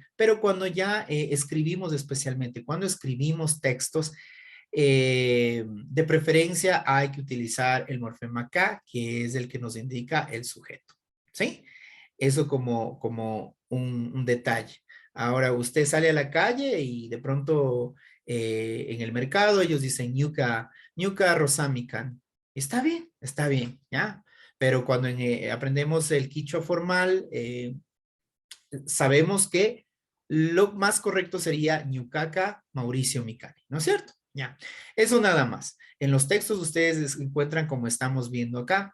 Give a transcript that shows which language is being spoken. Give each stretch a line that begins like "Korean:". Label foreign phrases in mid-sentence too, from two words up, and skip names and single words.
Spanish: Pero cuando ya escribimos, especialmente cuando escribimos textos, de preferencia hay que utilizar el morfema K, que es el que nos indica el sujeto. ¿Sí? Eso como un detalle. Ahora usted sale a la calle y de pronto en el mercado ellos dicen
Quechua: ñuka, ñuka rosamikan.
Spanish: Está bien, ¿ya? Pero cuando aprendemos el quichua formal, sabemos que lo más correcto sería
Quechua: ñucaca Mauricio Micani,
Spanish: ¿no es cierto? Ya, eso nada más. En los textos ustedes encuentran como estamos viendo acá.